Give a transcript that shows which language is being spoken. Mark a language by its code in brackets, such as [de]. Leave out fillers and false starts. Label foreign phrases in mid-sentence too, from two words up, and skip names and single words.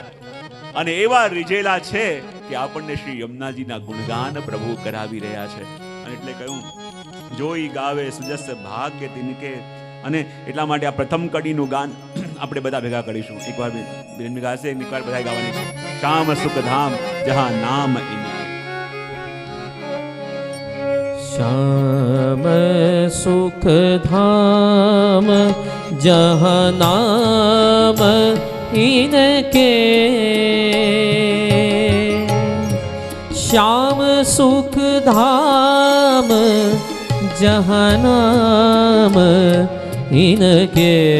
[gu] અને એવા રીઝેલા છે કે આપણને શ્રી યમુનાજીના ગુણગાન પ્રભુ કરાવી રહ્યા છે. અને એટલે કહ્યું [hi] जोई गावे सुजस भाग्य तिनके. [gu] અને એટલા માટે આ પ્રથમ કડીનું ગાન આપણે બધા ભેગા કરીશું. એકવાર બેન ગાશે, એકવાર બધા ગાવાની છે. [hi] श्याम सुख धाम जहाँ नाम इनके. श्याम सुख धाम जहाँ नाम इनके, श्याम सुख धाम जहाँ नाम इनके,